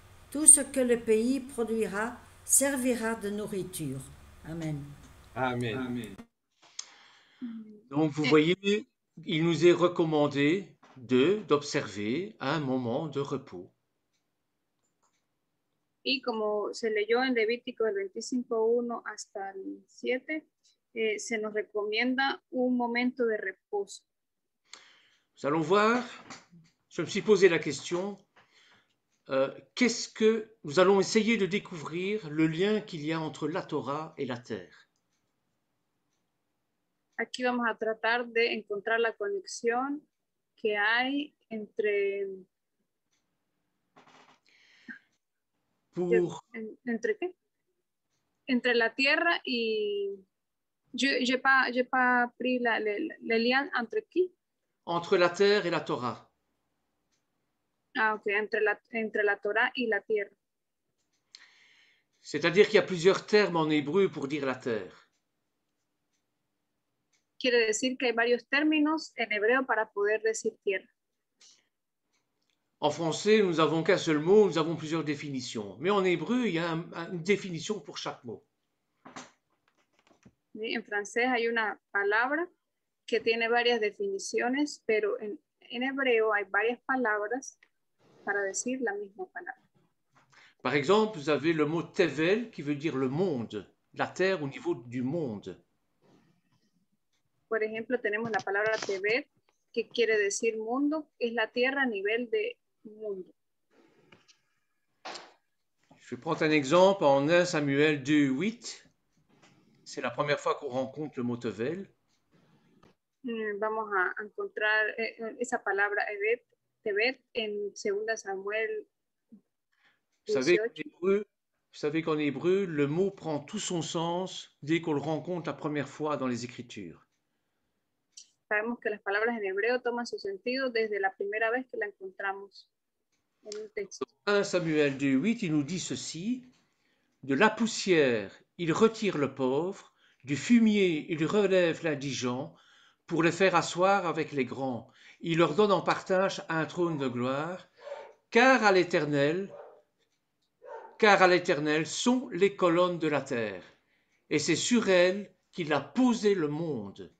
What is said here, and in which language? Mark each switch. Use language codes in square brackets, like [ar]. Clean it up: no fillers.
[fr] Tout ce que le pays produira servira de nourriture. Amen. Amen. Donc vous voyez, il nous est recommandé d'observer un moment de repos. [es] Y como se leyó en Levítico del 25:1 hasta el 7, se nos recomienda un momento de reposo. [fr] Nous allons voir, je me suis posé la question, nous allons essayer de découvrir le lien qu'il y a entre la Torah et la terre. [es] Aquí vamos a tratar de encontrar la conexión que hay entre... ¿Entre qué? Entre la tierra y... [fr] J'ai pas pris le lien entre qui? Entre la terre et la Torah. Ah, ok, entre [es] la Torah y la tierra. [fr] C'est-à-dire qu'il y a plusieurs termes en hébreu pour dire la terre. [es] Quiere decir que hay varios términos en hebreo para poder decir tierra. [fr] En français, nous n'avons qu'un seul mot, nous avons plusieurs définitions. Mais en hébreu, il y a une définition pour chaque mot. [es] En francés hay una palabra que tiene varias definiciones, pero en hebreo hay varias palabras para decir la misma palabra. [fr] Par exemple, vous avez le mot tevel qui veut dire le monde, la terre au niveau du monde. [es] Por ejemplo, tenemos la palabra tevet, que quiere decir mundo, es la tierra a nivel de mundo. [fr] Je vais prendre un exemple en 1 Samuel 2:8. C'est la première fois qu'on rencontre le mot tevel. [es] Vamos a encontrar esa palabra tevet en 2 Samuel 18. [fr] Vous savez qu'en hébreu, le mot prend tout son sens dès qu'on le rencontre la première fois dans les Écritures. [es] Sabemos que las palabras en hebreo toman su sentido desde la primera vez que la encontramos en un texto. [fr] 1 Samuel 2:8, il nous dit ceci: de la poussière, il retire le pauvre, du fumier, il relève l'indigent, pour les faire asseoir avec les grands. Il leur donne en partage un trône de gloire, car à l'Éternel sont les colonnes de la terre, et c'est sur elles qu'il a posé le monde.